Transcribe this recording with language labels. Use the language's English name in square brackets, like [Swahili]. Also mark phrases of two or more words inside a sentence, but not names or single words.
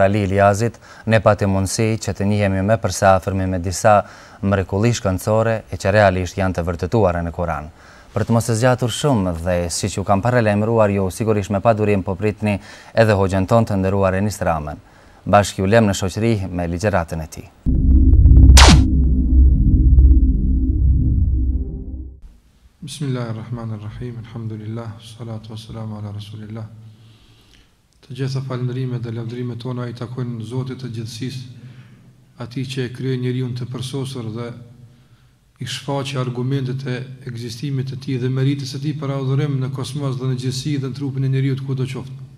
[Albanian] Ali Iliazit, ne patim mundësi që të njihemi më përsëri me disa mrekulli shkencore e që realisht janë të vërtetuara në Kur'an. Për të mos e zgjatur shumë dhe siç ju kam paralajmëruar, ju sigurisht me padurim po pritni edhe hoxhën tonë të nderuar Enis Ramën. Bashkë ju lëm në shoqëri me ligjeratën e tij. [Arabic] بسم الله الرحمن الرحيم، الحمد لله، الصلاة والسلام على رسول الله. [Albanian] Të gjitha falënderimet dhe lavdërimet tona i takojnë Zotit të gjithësisë, atij që e krijoi njeriu të përsosur dhe i shfaqi argumentet e ekzistimit të tij dhe meritës së tij për adhurim në kosmos dhe në gjithësi dhe në trupin e njeriu kudo qoftë.